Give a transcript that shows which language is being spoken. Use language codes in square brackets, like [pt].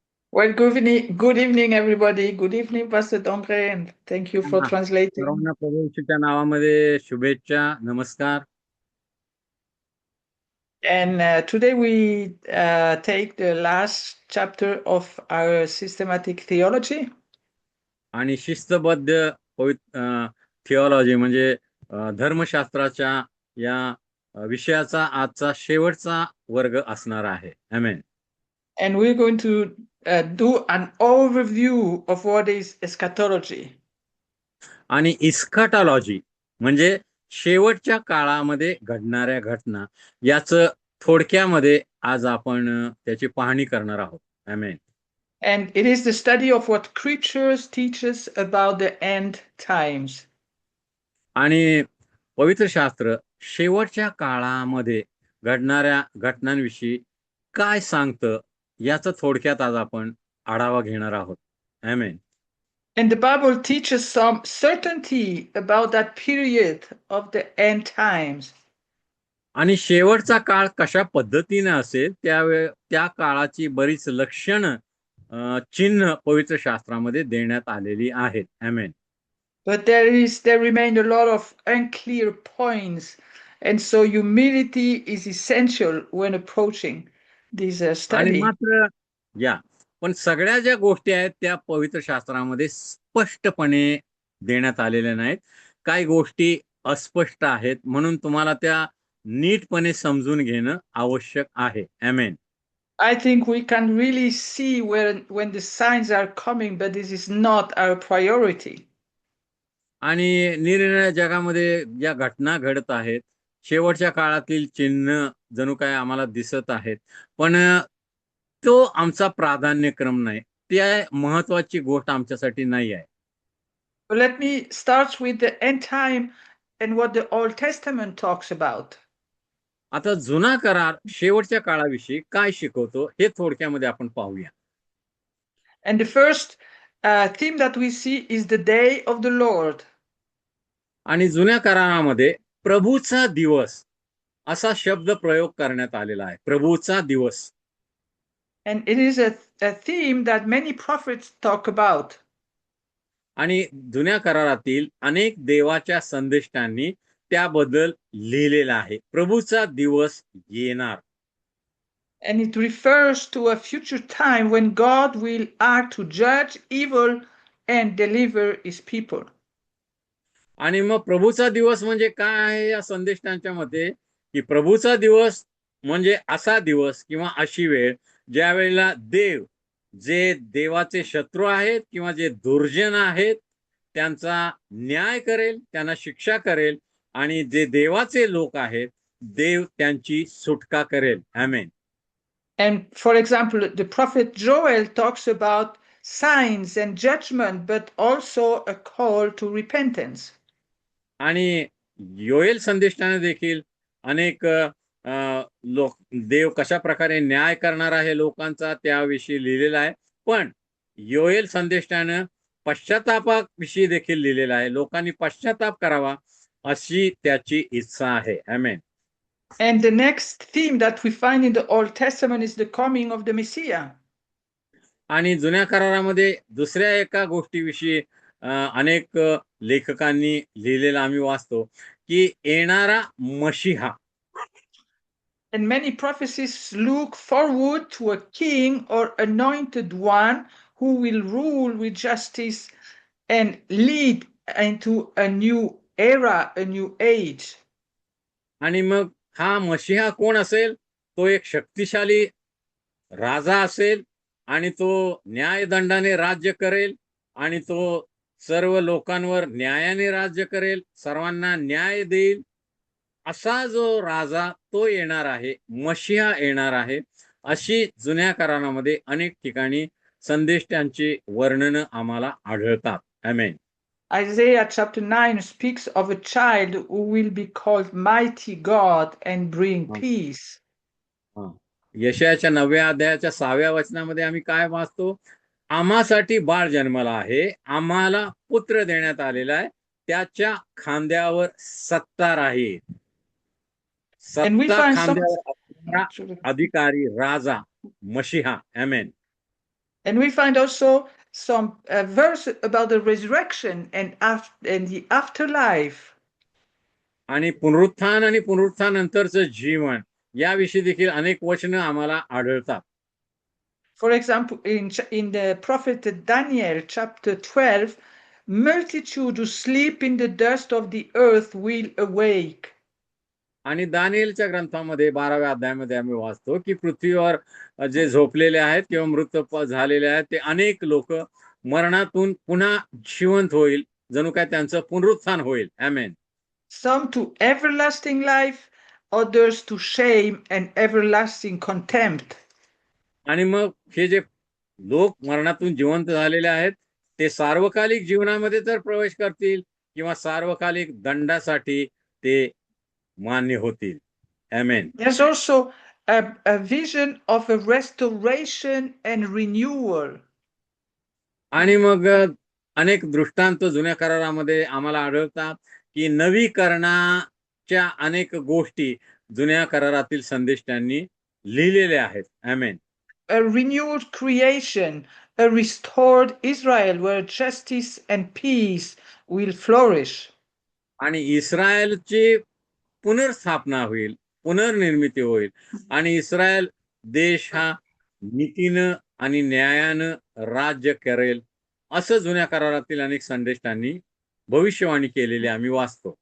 [en] Well, good evening, everybody. Good evening, Pastor Dongre, and thank you for translating. [mr] सर्वांना प्रभू येशूच्या नावामध्ये शुभेच्छा. नमस्कार. [en] And today we take the last chapter of our systematic theology. [mr] आणि शिस्तबद्ध theology म्हणजे धर्मशास्त्राच्या या विषयाचा आजचा शेवटचा वर्ग असणार आहे. आमेन. [en] And we're going to do an overview of what is eschatology. [mr] आणि इस्काटॉलॉजी म्हणजे शेवटच्या काळामध्ये घडणाऱ्या घटना याचं थोडक्यामध्ये आज आपण त्याची पाहणी करणार आहोत. आमेन. [en] And it is the study of what Scriptures teaches about the end times. [mr] आणि पवित्र शास्त्र शेवटच्या काळामध्ये घडणाऱ्या घटनांविषयी काय सांगतं याचा थोडक्यात आज आपण आढावा घेणार आहोत. आमेन. [en] And the Bible teaches some certainty about that period of the end times. [mr] आणि शेवटचा काळ कशा पद्धतीने असेल त्या काळाची बरीच लक्षणं चिन्ह पवित्र शास्त्रामध्ये देण्यात आलेली आहेत. आमेन. [en] But there remain a lot of unclear points, and so humility is essential when approaching this [mr] आणि [en] study. [mr] मात्र पण सगळ्या ज्या गोष्टी आहेत त्या पवित्र शास्त्रामध्ये स्पष्टपणे देण्यात आलेल्या नाहीत. काही गोष्टी अस्पष्ट आहेत, म्हणून तुम्हाला त्या नीटपणे समजून घेणं आवश्यक आहे. आमेन. [en] I think we can really see when the signs are coming, but this is not our priority. [mr] आणि निरनिराळ्या जगामध्ये ज्या घटना घडत आहेत, शेवटच्या काळातील चिन्ह जणू काय आम्हाला दिसत आहेत, पण तो आमचा प्राधान्यक्रम नाही. ती महत्वाची गोष्ट आमच्यासाठी नाही आहे. [en] But let me start with the end time and what the Old Testament talks about. [mr] आता जुना करार शेवटच्या काळाविषयी काय शिकवतो हे थोडक्यामध्ये आपण पाहूया. [en] And the first theme that we see is the day of the Lord. [mr] आणि जुन्या करारामध्ये प्रभूचा दिवस असा शब्द प्रयोग करण्यात आलेला आहे. प्रभूचा दिवस. [en] And it is a theme that many prophets talk about. [mr] आणि जुन्या करारातील अनेक देवाच्या संदेष्टांनी त्याबद्दल लिहिलेलं आहे. प्रभूचा दिवस येणार. [en] And it refers to a future time when God will act to judge evil and deliver his people. [mr] आणि मग प्रभूचा दिवस म्हणजे काय आहे या संदेष्टांच्या मते, की प्रभूचा दिवस म्हणजे असा दिवस किंवा अशी वेळ ज्या वेळेला देव जे देवाचे शत्रू आहेत किंवा जे दुर्जन आहेत त्यांचा न्याय करेल, त्यांना शिक्षा करेल, आणि जे देवाचे लोक आहेत देव त्यांची सुटका करेल. आमेन. [en] And for example, the prophet Joel talks about signs and judgment, but also a call to repentance. [mr] आणि योएल संदेष्टाने देखील अनेक लोक देव कशा प्रकारे न्याय करणार आहे लोकांचा त्याविषयी लिहिलेला आहे. पण योएल संदेष्टानं पश्चातापाविषयी देखील लिहिलेला आहे. लोकांनी पश्चाताप करावा अशी त्याची इच्छा आहे. आमेन. [en] And the next theme that we find in the Old Testament is the coming of the Messiah. [mr] आणि जुन्या करारामध्ये दुसऱ्या एका गोष्टीविषयी अनेक लेखकांनी लिहिलेलं आम्ही वाचतो, की येणारा मशीहा. [en] And many prophecies look forward to a king or anointed one who will rule with justice and lead into a new era, a new age. [mr] आणि मग हा मशीहा कोण असेल? तो एक शक्तिशाली राजा असेल आणि तो न्यायदंडाने राज्य करेल आणि तो सर्व लोकांवर न्यायाने राज्य करेल, सर्वांना न्याय देईल. असा जो राजा तो येणार आहे, मशीहा येणार आहे, अशी जुन्या करारामध्ये अनेक ठिकाणी संदेष्टांची वर्णनं आम्हाला आढळतात. आमेन. [en] Isaiah chapter 9 speaks of a child who will be called mighty God and bring peace. [mr] यशायाच्या 9व्या अध्यायाच्या 6व्या वचनामध्ये आम्ही काय वाचतो? आम्हासाठी बाळ जन्मला आहे, आम्हाला पुत्र देण्यात आलेला आहे, त्याच्या खांद्यावर सत्ता राहील. सत्ता खांद्यावर असणारा अधिकारी राजा मशीहा. आमेन. [en] And we find also some verse about the resurrection and the afterlife. [mr] आणि पुनरुत्थान आणि पुनरुत्थानानंतरचं जीवन याविषयी देखील अनेक वचनं आम्हाला आढळतात. [en] For example, in the prophet Daniel, chapter 12, multitude who sleep in the dust of the earth will awake. [mr] आणि दानिएलच्या ग्रंथामध्ये 12व्या अध्यायामध्ये आम्ही वाचतो की पृथ्वीवर जे झोपलेले आहेत किंवा मृत झालेले आहेत ते अनेक लोक मरणातून पुन्हा जिवंत होईल, जणू काय त्यांचं पुनरुत्थान होईल. आमेन. [en] Some to everlasting life, others to shame and everlasting contempt. [mr] आणि मग हे जे लोक मरणातून जिवंत झालेले आहेत ते सार्वकालिक जीवनामध्ये तर प्रवेश करतील किंवा सार्वकालिक दंडासाठी ते मान्य होतील. आमेन. [en] There's also a vision of a restoration and renewal. [mr] आणि मग अनेक दृष्टांत जुन्या करारामध्ये आम्हाला आढळतात की नवीकरणाच्या अनेक गोष्टी जुन्या करारातील संदेष्टांनी लिहिलेल्या आहेत. आमेन. [en] A renewed creation, a restored Israel where justice and peace will flourish. [mr] आणि इस्रायलची पुनर्स्थापना होईल, पुनर्निर्मिती होईल आणि इस्रायल देश हा नीतीनं आणि न्यायानं राज्य करेल असं जुन्या करारातील अनेक संदेष्टांनी भविष्यवाणी केलेली आम्ही वाचतो.